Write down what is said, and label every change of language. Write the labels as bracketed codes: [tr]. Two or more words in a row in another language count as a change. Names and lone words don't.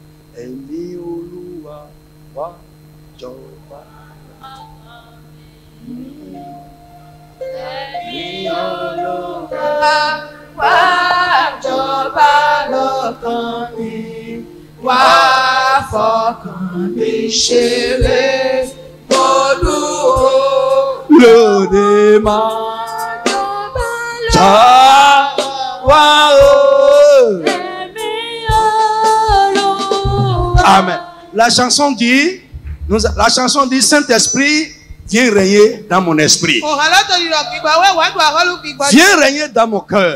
[yo] Emi Oluwa wa jọba. Emi Oluwa wa jọba lọ́kàn mi. Wá fọkàn mi ṣeré. Olúwo lóde máa. Amen. [fr] La chanson dit, La chanson dit Saint-Esprit, viens régner dans mon esprit. Viens régner dans mon cœur.